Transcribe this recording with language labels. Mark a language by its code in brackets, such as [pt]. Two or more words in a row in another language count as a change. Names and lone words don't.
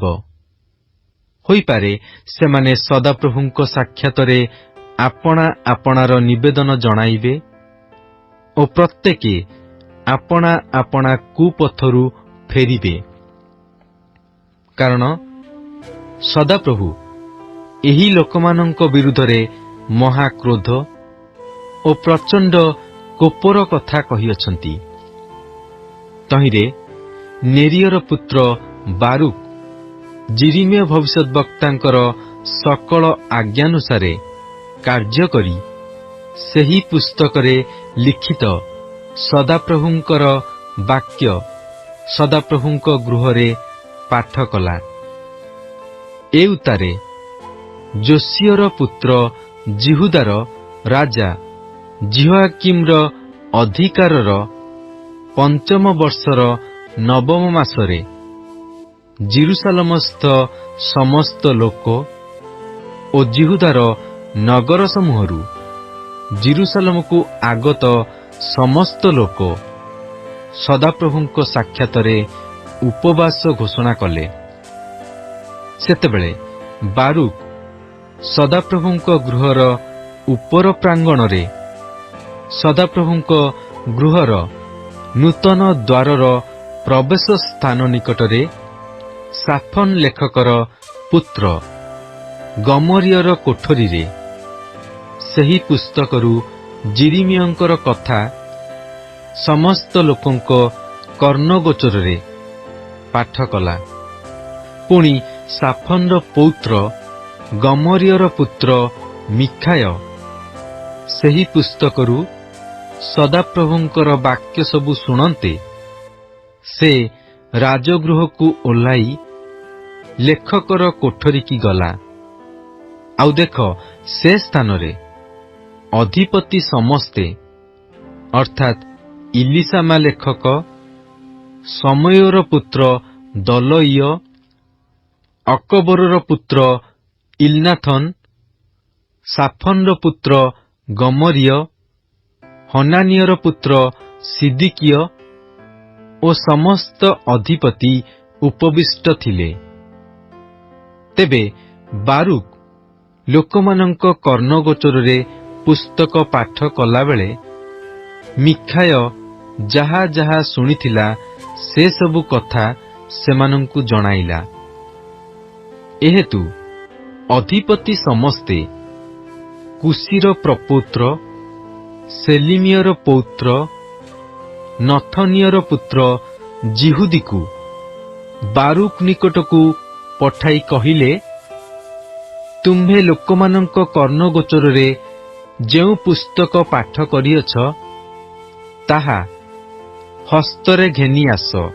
[or] ହୋଇପାରେ ସେମାନେ ସଦାପ୍ରଭୁଙ୍କ ସାକ୍ଷାତରେ ଆପଣା ଆପଣାର ନିବେଦନ ଜଣାଇବେ ଓ ପ୍ରତ୍ୟେକେ ଆପଣା ଆପଣା କୁପଥରୁ ଫେରିବେ। କାରଣ ସଦାପ୍ରଭୁ ଏହି ଲୋକମାନଙ୍କ ବିରୁଦ୍ଧରେ ମହାକ୍ରୋଧ ଓ ପ୍ରଚଣ୍ଡ କୋପର କଥା କହିଅଛନ୍ତି। ତହିଁରେ ନେରିୟର ପୁତ୍ର ବାରୁକ ଯିରିମିୟ ଭବିଷ୍ୟତ ବକ୍ତାଙ୍କର ସକଳ ଆଜ୍ଞାନୁସାରେ କାର୍ଯ୍ୟ କରି ସେହି ପୁସ୍ତକରେ ଲିଖିତ ସଦାପ୍ରଭୁଙ୍କର ବାକ୍ୟ ସଦାପ୍ରଭୁଙ୍କ ଗୃହରେ ପାଠ କଲା। ଏ ଉତାରେ ଯୋଶିୟର ପୁତ୍ର ଯିହୁଦାର ରାଜା ଯିହୋୟାକୀମର ଅଧିକାରର ପଞ୍ଚମ ବର୍ଷର ନବମ ମାସରେ ଯିରୂଶାଲମସ୍ଥ ସମସ୍ତ ଲୋକ ଓ ଯିହୁଦାର ନଗର ସମୂହରୁ ଯିରୂଶାଲମ କୁ ଆଗତ ସମସ୍ତ ଲୋକ ସଦାପ୍ରଭୁଙ୍କ ସାକ୍ଷାତରେ ଉପବାସ ଘୋଷଣା କଲେ। ସେତେବେଳେ ବାରୁକ ସଦାପ୍ରଭୁଙ୍କ ଗୃହର ଉପର ପ୍ରାଙ୍ଗଣରେ ସଦାପ୍ରଭୁଙ୍କ ଗୃହର ନୂତନ ଦ୍ୱାରର ପ୍ରବେଶ ସ୍ଥାନ ନିକଟରେ ଶାଫନ ଲେଖକର ପୁତ୍ର ଗମରିୟର କୋଠରୀରେ ସେହି ପୁସ୍ତକରୁ ଯିରିମିୟଙ୍କର କଥା ସମସ୍ତ ଲୋକଙ୍କ କର୍ଣ୍ଣଗୋଚରେ ପାଠ କଲା। ପୁଣି ଶାଫନର ପୌତ୍ର ଗମରିୟର ପୁତ୍ର ମୀଖାୟ ସେହି ପୁସ୍ତକରୁ ସଦାପ୍ରଭୁଙ୍କର ବାକ୍ୟ ସବୁ ଶୁଣନ୍ତେ ସେ ରାଜଗୃହ କୁ ଓହ୍ଲାଇ ଲେଖକର କୋଠରୀ କି ଗଲା। ଆଉ ଦେଖ ସେ ସ୍ଥାନ ରେ ଅଧିପତି ସମସ୍ତେ ଅର୍ଥାତ ଇଲୀଶାମା ଲେଖକ ଶମୟୀର ପୁତ୍ର ଦଲାୟ ଅକବୋରର ପୁତ୍ର ଇଲନାଥନ ଶାଫନର ପୁତ୍ର ଗମରିୟ ହନାନିୟର ପୁତ୍ର ସିଦିକିୟ ଓ ସମସ୍ତ ଅଧିପତି ଉପବିଷ୍ଟ ଥିଲେ। ତେବେ ବାରୁକ ଲୋକମାନଙ୍କ କର୍ଣ୍ଣଗୋଚରେ ପୁସ୍ତକ ପାଠ କଲା ବେଳେ ମୀଖାୟ ଯାହା ଯାହା ଶୁଣିଥିଲା ସେ ସବୁ କଥା ସେମାନଙ୍କୁ ଜଣାଇଲା। ଏହେତୁ ଅଧିପତି ସମସ୍ତେ କୁଶୀର ପ୍ରପୌତ୍ର, ସେଲିମିୟର ପୌତ୍ର, ନଥନିୟର ପୁତ୍ର ଜିହୁଦୀକୁ ବାରୁକ ନିକଟକୁ ପଠାଇ କହିଲେ, ତୁମ୍ଭେ ଲୋକମାନଙ୍କ କର୍ଣ୍ଣଗୋଚରରେ ଯେଉଁ ପୁସ୍ତକ ପାଠ କରିଅଛ, ତାହା ହସ୍ତରେ ଘେନି ଆସ।